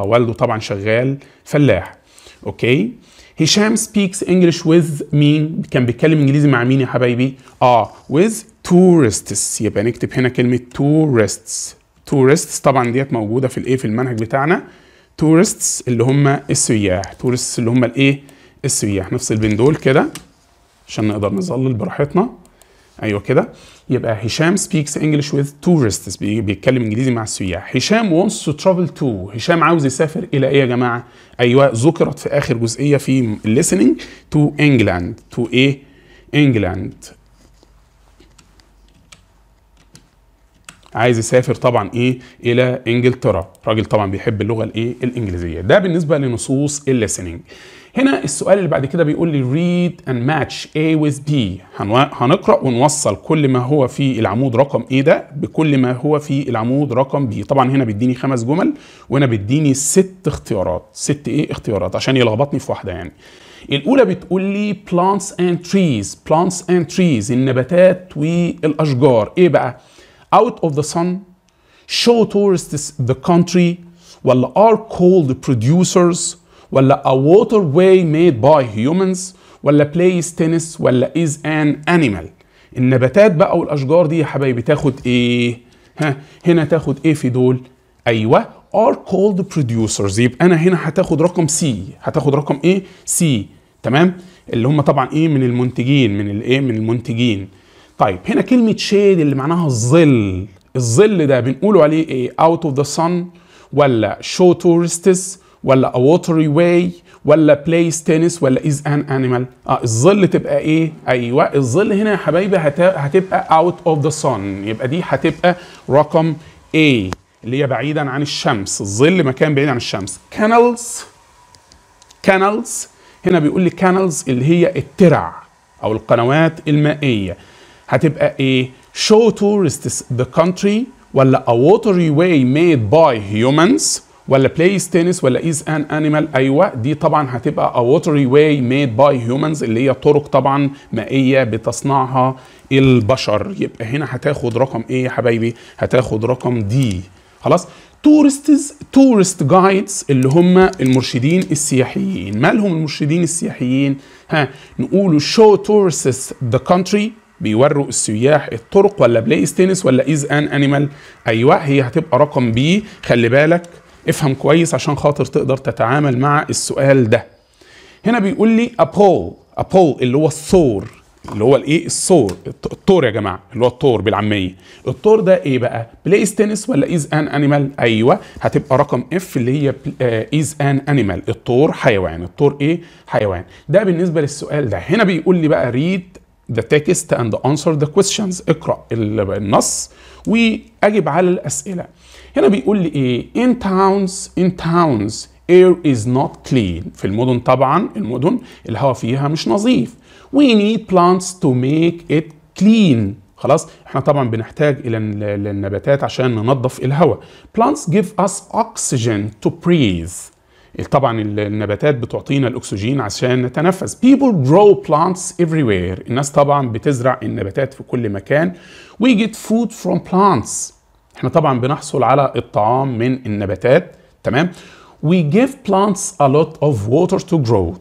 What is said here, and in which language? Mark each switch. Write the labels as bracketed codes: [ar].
[ar] والده طبعا شغال فلاح. اوكي. هشام [en] speaks English with [ar] مين؟ كان بيتكلم انجليزي مع مين يا حبايبي؟ [en] with tourists. [ar] يبقى نكتب هنا كلمة tourists. طبعا ديت موجودة في الايه؟ في المنهج بتاعنا. tourists اللي هم السياح. tourists اللي هم الايه؟ السياح. نفصل بين دول كده عشان نقدر نظلل براحتنا. ايوه كده. يبقى [en] هشام speaks English with tourists. [ar] بيتكلم انجليزي مع السياح. [en] هشام wants to travel to. [ar] هشام عاوز يسافر الى ايه يا جماعه؟ ايوه ذكرت في اخر جزئيه في [en] listening to England. to [ar] ايه؟ [en] England. [ar] عايز يسافر طبعا ايه؟ الى انجلترا. راجل طبعا بيحب اللغه الايه؟ الانجليزيه. ده بالنسبه لنصوص الليسننج. هنا السؤال اللي بعد كده بيقول لي [en] read and match A with B. [ar] هنقرأ ونوصل كل ما هو في العمود رقم A ده بكل ما هو في العمود رقم B. طبعا هنا بيديني 5 جمل وهنا بيديني 6 اختيارات. 6 ايه؟ اختيارات عشان يلخبطني في واحدة يعني. الأولى بتقول لي [en] plants and trees. [ar] النباتات والأشجار. ايه بقى؟ [en] out of the sun, show tourists the country, [ar] ولا [en] are called producers, ولا a waterway made by humans، ولا plays tennis، ولا is an animal. [ar] النباتات بقى والاشجار دي يا حبايبي تاخد ايه؟ هنا تاخد ايه في دول؟ ايوه [en] are called producers. [ar] يبقى انا هنا هتاخد رقم سي. هتاخد رقم ايه؟ سي. تمام؟ اللي هم طبعا ايه؟ من المنتجين. من الايه؟ من المنتجين. طيب هنا كلمة شيد اللي معناها الظل. الظل ده بنقوله عليه ايه؟ [en] out of the sun، [ar] ولا [en] show tourists، ولا a watery way، ولا plays tennis، ولا is an animal. [ar] الظل تبقى ايه؟ ايوه الظل هنا يا حبايبي هتبقى [en] out of the sun. [ar] يبقى دي هتبقى رقم A اللي هي بعيدا عن الشمس. الظل مكان بعيد عن الشمس. canals هنا بيقول لي canals اللي هي الترع او القنوات المائية. هتبقى ايه؟ [en] show tourists the country، [ar] ولا [en] a watery way made by humans، ولا plays tennis، ولا is an animal. [ar] ايوه دي طبعا هتبقى [en] a watery way made by humans [ar] اللي هي طرق طبعا مائيه بتصنعها البشر. يبقى هنا هتاخد رقم ايه يا حبايبي؟ هتاخد رقم دي. خلاص. [en] tourist guides [ar] اللي هم المرشدين السياحيين. مالهم المرشدين السياحيين؟ نقولوا [en] show tourists the country [ar] بيوروا السياح الطرق، ولا بلايز تنس، ولا [en] is an animal. [ar] ايوه هي هتبقى رقم بي. خلي بالك افهم كويس عشان خاطر تقدر تتعامل مع السؤال ده. هنا بيقول لي أبول اللي هو الثور. اللي هو الايه؟ الثور يا جماعه اللي هو الثور بالعاميه. الثور ده ايه بقى؟ [en] plays tennis [ar] ولا [en] Is an animal? [ar] ايوه هتبقى رقم اف اللي هي از ان انيمال. الثور حيوان. الثور ايه؟ حيوان. ده بالنسبه للسؤال ده. هنا بيقول لي بقى [en] read the text and answer the questions. [ar] اقرا النص واجب على الاسئله. هنا بيقول لي ايه؟ [en] in towns air is not clean. [ar] في المدن طبعا المدن الهواء فيها مش نظيف. [en] we need plants to make it clean. [ar] خلاص احنا طبعا بنحتاج الى النباتات عشان ننظف الهواء. [en] plants give us oxygen to breathe. [ar] طبعا النباتات بتعطينا الاكسجين عشان نتنفس. [en] people grow plants everywhere. [ar] الناس طبعا بتزرع النباتات في كل مكان. [en] we get food from plants. [ar] احنا طبعا بنحصل على الطعام من النباتات. تمام. [en] we give plants a lot of water to grow.